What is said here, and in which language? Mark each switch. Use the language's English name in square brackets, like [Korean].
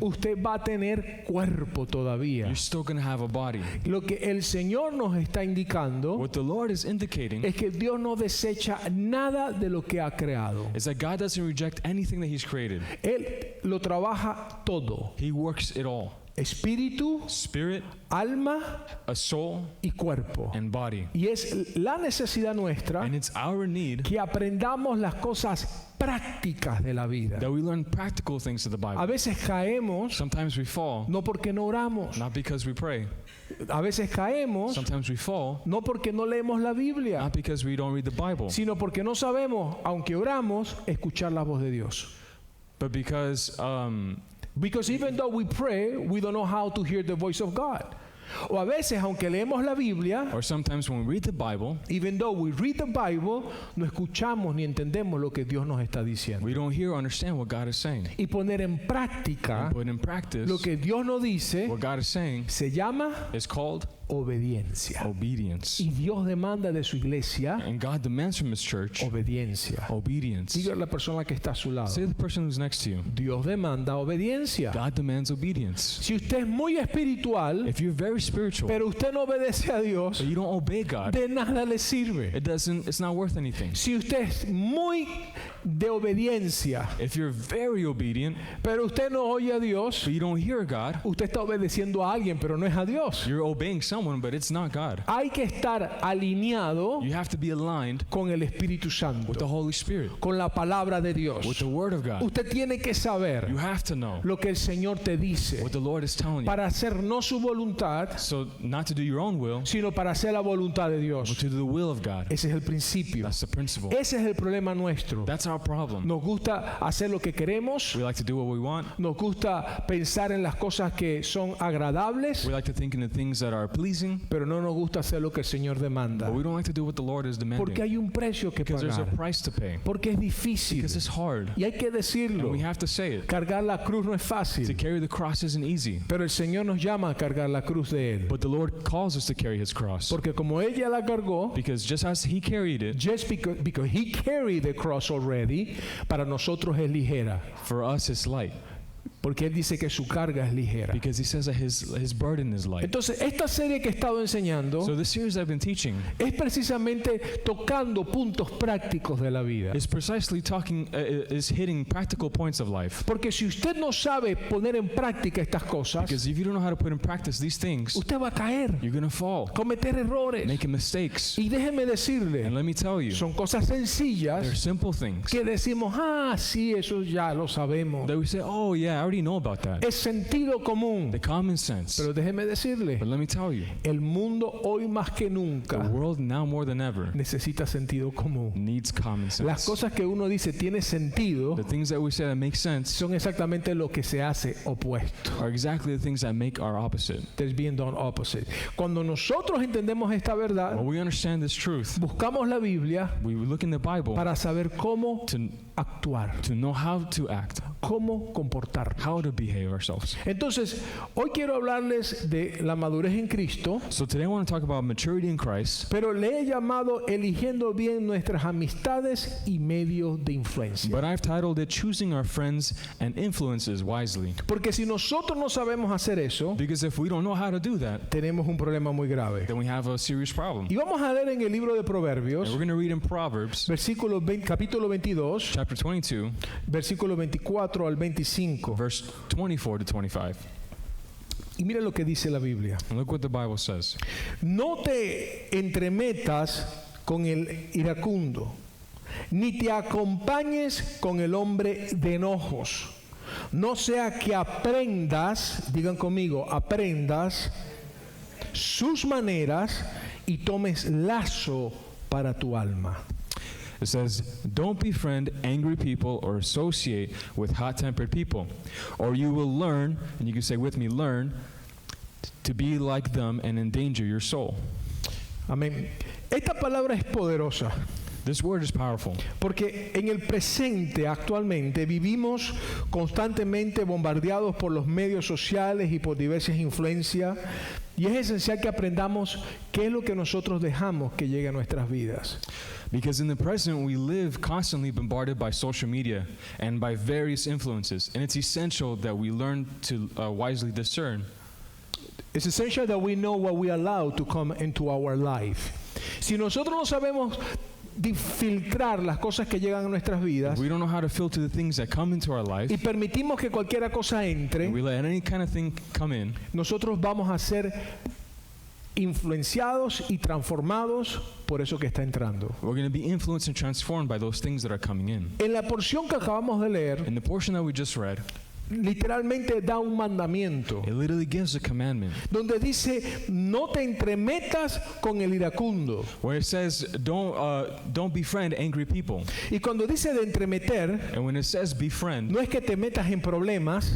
[Spanish] usted va a tener cuerpo todavía. [English] you're still going to have a body. [Spanish] Lo que el Señor nos está indicando [English] What the Lord is indicating [Spanish] es que Dios no desecha nada de lo que ha creado. [English] is that God doesn't reject anything that He's created. [Spanish] Él lo trabaja todo. [English] He works it all. [Spanish] Espíritu, [English] Spirit, [Spanish] alma [English] a soul, [Spanish] y cuerpo. [English] and body. [Spanish] Y es la necesidad nuestra [English] And it's our need [Spanish] que aprendamos las cosas prácticas de la vida. [English] that we learn practical things of the [Spanish] A [English] Bible. [Spanish] veces caemos [English] Sometimes we fall, [Spanish] no porque no oramos. [English] not because we pray. [Spanish] A veces caemos [English] Sometimes we fall, [Spanish] no porque no leemos la Biblia, [English] not because we don't read the Bible, [Spanish] sino porque no sabemos, aunque oramos, escuchar la voz de Dios. [English] but because Because even though we pray, we don't know how to hear the voice of God. [Spanish] O a veces, aunque leemos la Biblia, [English] or sometimes when we read the Bible, even though we read the Bible, [Spanish] no escuchamos ni entendemos lo que Dios nos está diciendo. [English] we don't hear or understand what God is saying. [Spanish] Y poner en práctica [English] And put in practice [Spanish] lo que Dios nos dice [English] what God is saying [Spanish] se llama [English] is called [Spanish] obediencia. [English] obedience. [Spanish] Y Dios demanda de su iglesia [English] And God demands from His church [Spanish] obediencia. [English] obedience. [Spanish] Diga a la persona que está a su lado. [English] Say to the person who's next to you, [Spanish] Dios demanda obediencia. [English] God demands obedience. [Spanish] Si usted es muy espiritual, [English] If you're very spiritual, [Spanish] pero usted no obedece a Dios, [English] but you don't obey God, [Spanish] de nada le sirve. [English] it's not worth anything. [Spanish] Si usted es muy de obediencia, [English] If you're very obedient, [Spanish] pero usted no oye a Dios, [English] but you don't hear God, [Spanish] usted está obedeciendo a alguien, pero no es a Dios. [English] you're obeying someone, but it's not God. [Spanish] Hay que estar alineado [English] You have to be aligned [Spanish] con el Espíritu [English] with the [Spanish] Santo, [English] Holy Spirit, [Spanish] con la palabra de Dios. [English] with the Word of God. [Spanish] Usted tiene que saber [English] You have to know [Spanish] lo que el Señor te dice [English] what the Lord is telling you. [Spanish] para hacer no su voluntad, [English] So not to do your own will, [Spanish] sino para hacer la voluntad de [English] but [Spanish] Dios. [English] to do the will of God. [Spanish] Ese es el principio. [English] That's the principle. [Spanish] Ese es el problema nuestro. [English] That's our problem. [Spanish] Nos gusta hacer lo que queremos, [English] We like to do what we want. [Spanish] nos gusta pensar en las cosas que son agradables, [English] We like to think in the things that are pleasing, [Spanish] pero no nos gusta hacer lo que el Señor demanda. [English] but we don't like to do what the Lord is [Spanish] Porque [English] demanding. [Spanish] hay un precio que [English] Because there's a [Spanish] pagar. [English] price to pay. [Spanish] Porque es difícil. [English] Because it's hard. [Spanish] Y hay que decirlo. [English] And we have to say it. [Spanish] Cargar la cruz no es [English] To [Spanish] fácil. [English] carry the cross isn't easy. [Spanish] Pero el Señor nos llama a cargar la cruz de Él. [English] But the Lord calls us to carry His cross. [Spanish] Porque como ella la cargó, [English] Because just as He carried it, just because He carried the cross already, [Spanish] para nosotros es ligera. [English] for us it's light. [Spanish] Porque Él dice que su carga es ligera. [English] Because He says that His burden is light. [Spanish] Entonces, esta serie que he estado enseñando [English] So the series I've been teaching [Spanish] es precisamente tocando puntos prácticos de la vida. [English] is precisely is hitting practical points of life. [Spanish] Porque si usted no sabe poner en práctica estas cosas, [English] Because if you don't know how to put in practice these things, [Spanish] usted va a caer, [English] you're going to fall, [Spanish] cometer errores. [English] making mistakes. [Spanish] Y déjeme [English] And [Spanish] decirle, [English] let me tell you, [Spanish] son cosas [English] they're [Spanish] sencillas [English] simple things [Spanish] que decimos, ah, sí, eso ya lo sabemos. [English] that we say, oh yeah, I already already know about that. [Spanish] Es sentido común. [English] The common sense. [Spanish] Pero déjeme decirle, [English] But let me tell you, [Spanish] el mundo hoy más que [English] the [Spanish] nunca [English] world now more than ever [Spanish] necesita sentido común. [English] needs common [Spanish] Las [English] sense. [Spanish] cosas que uno dice tiene sentido [English] The things that we say that make sense [Spanish] son exactamente lo que se hace opuesto. [English] are exactly the things that make our opposite. There's being done opposite. [Spanish] Cuando nosotros entendemos esta verdad, [English] When we understand this truth, [Spanish] buscamos la Biblia [English] we look in the Bible [Spanish] para saber cómo [English] to [Spanish] actuar, [English] know how to act, [Spanish] cómo comportarnos. [English] how to behave ourselves. [Spanish] Entonces, hoy quiero hablarles de la madurez en Cristo, [English] So today I want to talk about maturity in Christ, [Spanish] pero le he llamado eligiendo bien nuestras amistades y medios de influencia. [English] but I've titled it Choosing Our Friends and Influences Wisely. [Spanish] Porque si nosotros no sabemos hacer eso, [English] Because if we don't know how to do that, [Spanish] tenemos un problema muy grave. [English] then we have a serious problem. [Spanish] Y vamos a leer en el libro de [English] And [Spanish] Proverbios, [English] we're going to read in Proverbs [Spanish] capítulo 22, [English] chapter 22, [Spanish] versículo 24 al 25. [English] verse 24 to 25. [Spanish] Y mira lo que dice la Biblia. [English] And look what the Bible says. [Spanish] No te entremetas con el iracundo, ni te acompañes con el hombre de enojos. No sea que aprendas, digan conmigo, aprendas sus maneras y tomes lazo para tu alma. [English] It says, don't befriend angry people or associate with hot-tempered people, or you will learn, and you can say with me, learn, to be like them and endanger your soul. [Spanish] Amén. Esta palabra es poderosa. [English] This word is powerful [Spanish] Porque en el presente actualmente vivimos constantemente bombardeados por los medios sociales y por diversas influencias, y es esencial que aprendamos qué es lo que nosotros dejamos que llegue a nuestras vidas. [English] because in the present we live constantly bombarded by social media and by various influences, and it's essential that we learn to wisely discern. It's essential that we know what we allow to come into our life. [Spanish] Si nosotros no sabemos filtrar las cosas que llegan a nuestras vidas [English] If we don't know how to filter the things that come into our life, [Spanish] y permitimos que cualquier cosa entre, [English] and we let any kind of thing come in, [Spanish] nosotros vamos a ser influenciados y transformados por eso que está entrando. [English] we're going to be influenced and transformed by those things that are coming in. [Spanish] En la porción que acabamos de leer, [English] In the portion that we just read, [Spanish] literalmente da un mandamiento [English] it literally gives a commandment [Spanish] donde dice no te entremetas con el iracundo, [English] where it says don't befriend angry people. [Spanish] y cuando dice de entremeter [English] And when it says befriend, [Spanish] no es que te metas en problemas,